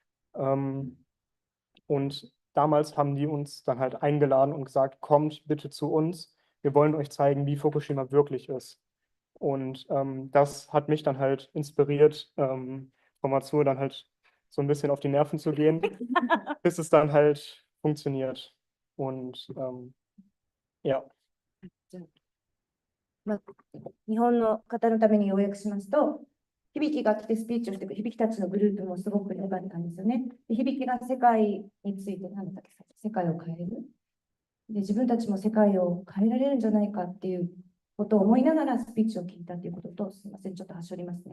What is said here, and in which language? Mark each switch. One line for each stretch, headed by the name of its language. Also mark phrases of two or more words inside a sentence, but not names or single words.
German: Und damals haben die uns dann halt eingeladen und gesagt, kommt bitte zu uns. Wir wollen euch zeigen, wie Fukushima wirklich ist. Und das hat mich dann halt inspiriert, Frau Matsur dann halt so ein bisschen auf die Nerven zu gehen, bis es dann halt funktioniert. Und ja.
Japanese: 日本の方のために要約しますと、 響が来てスピーチをしてくる、響たちのグループもすごく良かったんですよね。で響が世界について、何だっけ、世界を変えるで、自分たちも世界を変えられるんじゃないかっていうことを思いながらスピーチを聞いたということと、すみません、ちょっと端折りますね。